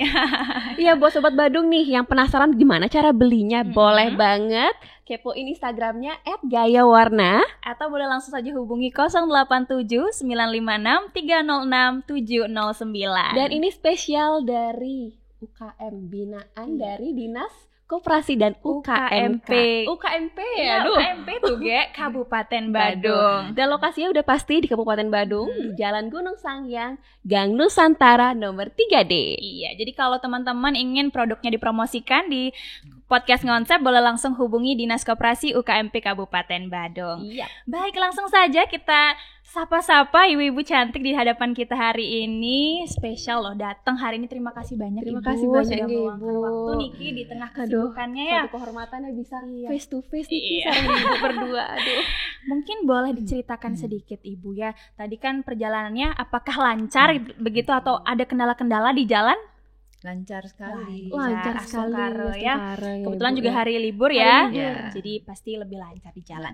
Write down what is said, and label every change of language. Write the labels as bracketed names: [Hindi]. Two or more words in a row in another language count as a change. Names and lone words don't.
[Indonesian] Iya buat Sobat Badung nih yang penasaran gimana cara belinya, boleh banget kepoin Instagramnya @gayawarna. Atau boleh langsung saja hubungi 087 956 306 709. Dan ini spesial dari UKM binaan dari Dinas Koperasi dan UKMP. UKMP ya, aduh. UKMP tuh Ge, Kabupaten Badung. Dan lokasinya udah pasti di Kabupaten Badung, di Jalan Gunung Sangyang, Gang Nusantara nomor 3D. Iya, jadi kalau teman-teman ingin produknya dipromosikan di podcast Ngonsep, boleh langsung hubungi Dinas Koperasi UKMP Kabupaten Badung. Iya. Baik, langsung saja kita sapa-sapa ibu-ibu cantik di hadapan kita hari ini. Spesial loh datang hari ini. Terima kasih banyak Terima Ibu. kasih banyak, sudah meluangkan Ibu. waktu Niki di tengah Aduh, kesibukannya ya. Satu kehormatannya bisa Iya. [English] face to face nih [Indonesian] Iya. sama ibu berdua. Aduh. Mungkin boleh diceritakan sedikit Ibu ya. Tadi kan perjalanannya apakah lancar begitu atau ada kendala-kendala di jalan? Lancar sekali. Lancar sekali Astungkara ya. Astungkara ya, Kebetulan Ibu juga ya. hari libur Hari ya. libur. Iya. Jadi pasti lebih lancar di jalan.